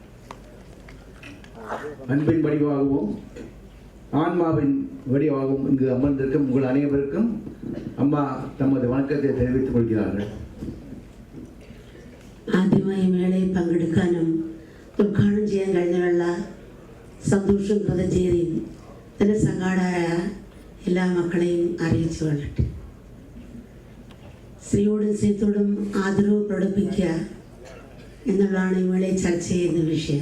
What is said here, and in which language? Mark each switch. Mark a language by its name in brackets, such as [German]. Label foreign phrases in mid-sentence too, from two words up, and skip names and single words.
[Tamil] அன்பின் வடிவாகவும் ஆன்மாவின் வடிவாகவும் இங்கு அமர்ந்திருக்கும் உங்கள் அனைவருக்கும் அம்மா தமது வணக்கத்தை தெரிவித்துக் கொள்கிறார்கள். [Malayalam] ആദ്യമായി മേളയിൽ പങ്കെടുക്കാനും ഉദ്ഘാടനം ചെയ്യാൻ കഴിഞ്ഞുള്ള സന്തോഷം കൃതജ്ഞതയും ഇതിൻ്റെ സംഘാടകരായ എല്ലാ മക്കളെയും അറിയിച്ചു കൊള്ളട്ടെ. സ്ത്രീയോടും സ്ത്രീത്വത്തോടും ആദരവ് പ്രകടിപ്പിക്കുക എന്നുള്ളതാണ് ഈ മേളയിൽ ചർച്ച ചെയ്യുന്ന വിഷയം.